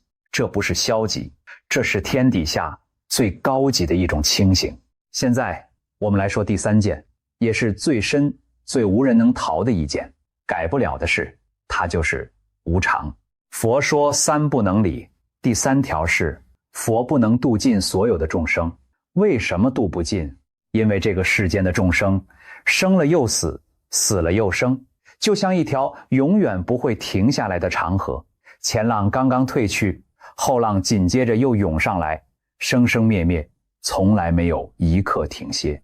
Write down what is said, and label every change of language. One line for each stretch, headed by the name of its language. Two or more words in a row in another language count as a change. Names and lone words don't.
Chinese: 這不是消極，這是天底下最高級的一種清醒。現在我們來說第3件，也是最深、最無人能逃的一件，改不了的事，它就是無常。佛說3不能理，第3條是佛不能度盡所有的眾生。為什麼度不盡？因為這個世間的眾生生了又死，死了又生，就像一條永遠不會停下來的長河，前浪剛剛退去，後浪緊接着又湧上來，生生滅滅，從來沒有一刻停歇。